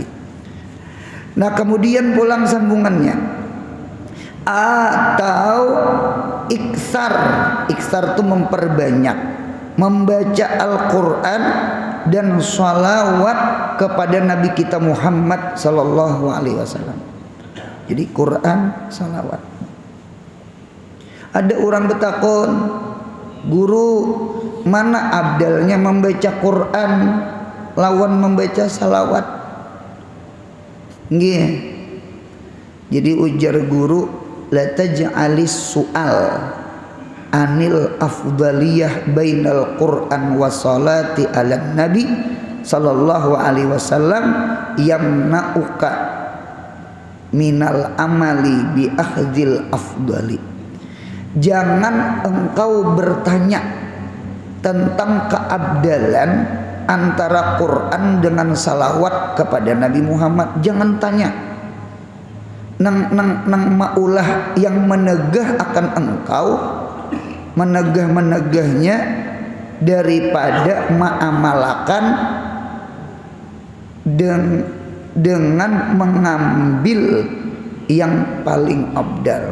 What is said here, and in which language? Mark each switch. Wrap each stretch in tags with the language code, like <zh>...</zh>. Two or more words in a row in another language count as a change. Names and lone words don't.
<id>Nah kemudian pulang sambungannya, atau iksar itu memperbanyak membaca Al-Quran dan sholawat kepada Nabi kita Muhammad</id> <ar>صلى الله عليه وسلم.</ar> <id>Jadi Quran, sholawat. Ada orang bertakon, guru mana abdalnya membaca Quran lawan membaca sholawat? Nggih. Jadi ujar guru,</id> <ar>لا تجعل السؤال عن الأفضلية بين القرآن والصلاة على النبي صلى الله عليه وسلم يمنعك من العمل بأخذ الأفضل.</ar> <id>Jangan engkau bertanya tentang keabdalan antara Quran dengan salawat kepada Nabi Muhammad. Jangan tanya nang maulah yang menegah akan engkau, menegahnya daripada ma'amalakan dengan mengambil yang paling abdal.</id>